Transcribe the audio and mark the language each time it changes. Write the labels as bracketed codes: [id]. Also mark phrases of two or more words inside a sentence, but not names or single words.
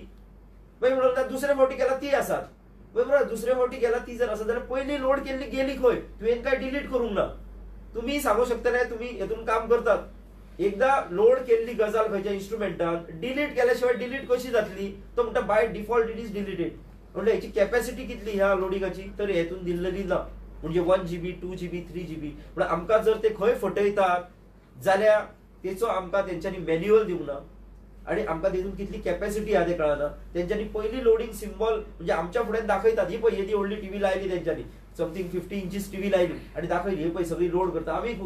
[kok] मागीर म्हणून दुसरे फावटी केला ती आसात. बरोबर दुसरे फावटी गेला ती जर आसा जाल्यार पयली लोड केल्ली गेली खंय तुवें काय डिलीट करूंक ना. तुम्ही सांगू शकतले तुम्ही हेतून काम करतात. एकदा लोड केल्ली गजाल खंयच्या इन्स्ट्रुमेंटान डिलीट केल्याशिवाय डिलीट कशी जातली. तो म्हणटा [en] by default it is deleted. [kok] म्हणजे याची कॅपॅसिटी कितली ह्या लोडिंगाची तर हेतून दिल्लेली ना. म्हणजे 1 GB 2 GB 3 GB. पण आमकां जर ते खंय फटयतात जाल्यार तेचो आमकां तेंच्यांनी मॅन्युअल दिवंक ना आणि आमकां तेतून कितली कॅपॅसिटी आहा ते कळना. तेंच्यांनी पयली [en] loading symbol [kok] म्हणजे आमच्या फुड्यान दाखयतात ही पळय येदी व्हडली टीव्ही लायली तेंच्यांनी समथिंग 50 इंचीस टीव्ही लायली आणि दाखयली हे पळय सगळी लोड करता आम्ही खुश.